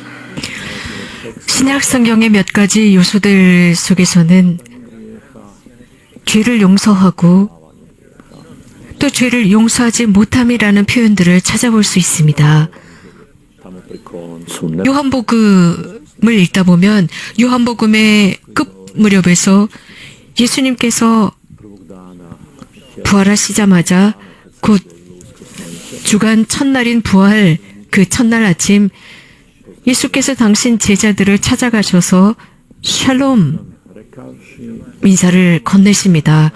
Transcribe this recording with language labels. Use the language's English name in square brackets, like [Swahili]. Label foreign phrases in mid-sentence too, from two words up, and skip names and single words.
[Korean] 신약 성경의 몇 가지 요소들 속에서는 죄를 용서하고 또 죄를 용서하지 못함이라는 표현들을 찾아볼 수 있습니다. [Croatian] tamo pri koncu [Korean] 요한복음을 읽다 보면 요한복음의 끝 무렵에서 예수님께서 [Croatian] prvog dana [Korean] 부활하시자마자 곧 주간 첫날인 부활 그 첫날 아침 예수께서 당신 제자들을 찾아가셔서 샬롬 인사를 건네십니다.